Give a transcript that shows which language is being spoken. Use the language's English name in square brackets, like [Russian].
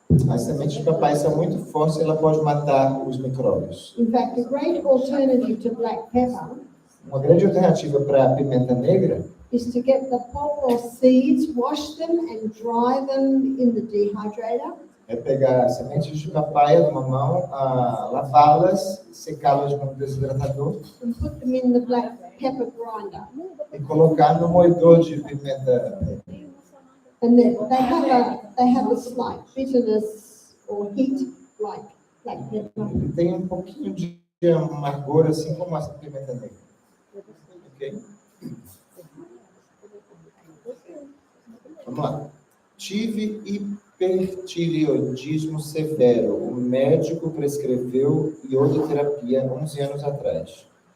[Portuguese] As sementes de papai são muito fortes e ela pode matar os micróbios. [English] In fact, a great alternative to black pepper [Portuguese] Uma grande alternativa para a pimenta negra [English] is to get the pawpaw seeds, wash them and dry them in the dehydrator, [Portuguese] é pegar sementes de papaya do mamão, lavá-las, secá-las no desidratador [English] and put them in the black pepper grinder. [Portuguese] e colocar no moedor de pimenta negra. [English] And then they have a slight bitterness or heat like black pepper. [Portuguese] Ele tem um pouquinho de amargor, assim como a pimenta negra. Ok? Vamos lá. Tive hipertireoidismo severo. O médico prescreveu iodoterapia 11 anos atrás.